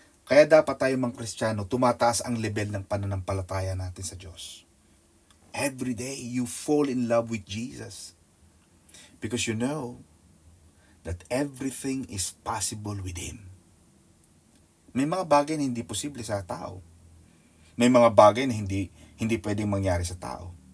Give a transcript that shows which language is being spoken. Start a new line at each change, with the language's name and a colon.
Filipino: Kaya dapat tayo mga Kristiyano, tumataas ang level ng pananampalataya natin sa Diyos.
English: Every day, you fall in love with Jesus. Because you know that everything is possible with Him.
Filipino: May mga bagay na hindi posible sa tao. May mga bagay na hindi pwedeng mangyari sa tao.